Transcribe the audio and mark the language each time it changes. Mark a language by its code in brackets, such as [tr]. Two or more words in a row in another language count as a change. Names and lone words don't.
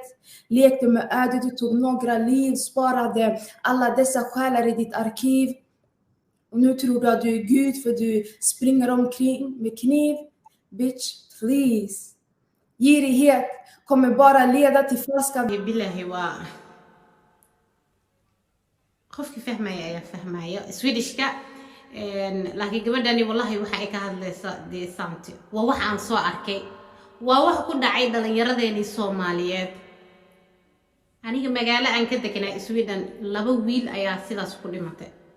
[sv] Lekte med ödet, du tog några liv, sparade alla dessa själar i ditt arkiv. Och nu tror du att du är Gud för du springer omkring med kniv. [en] Bitch, please. [sv] Girighet kommer bara leda till falska... [so] billahi waa qofki fahmaya ayaa fahmaya Swedishka laakiin gabadhani wallahi waxa ay ka hadlaysaa deesaanti waa wax aan soo arkay waa wax ku dhacay dhalinyaradeeni Soomaaliyeed aniga magaalo aan ka deganaa Sweden laba wiil ayaa sidaas ku dhimatay